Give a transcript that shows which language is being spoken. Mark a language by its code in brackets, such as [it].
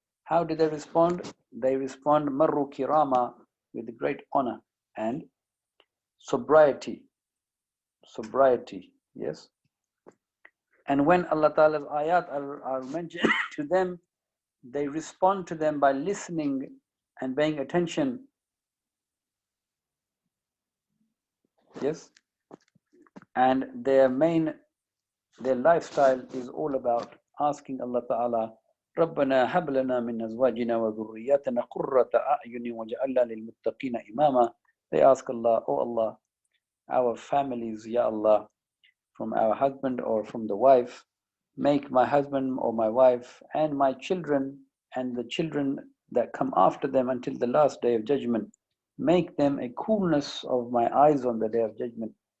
[en] How do they respond? They respond [ar] marru kirama, [en] with great honor and sobriety. Sobriety, yes. And when Allah Ta'ala's ayat are mentioned to them, they respond to them by listening and paying attention. Yes. And their lifestyle is all about asking Allah Ta'ala, [ar] رَبَّنَا هَبْ لَنَا مِنْ أَزْوَاجِنَا وَذُرِّيَّاتِنَا قُرَّةَ أَعْيُنٍ وَاجْعَلْنَا لِلْمُتَّقِينَ إِمَامًا. [en] They ask Allah, oh Allah, our families, Ya Allah, from our husband or from the wife, make my husband or my wife and my children and the children that come after them until the last day of judgment, make them a coolness of my eyes on the day of judgment.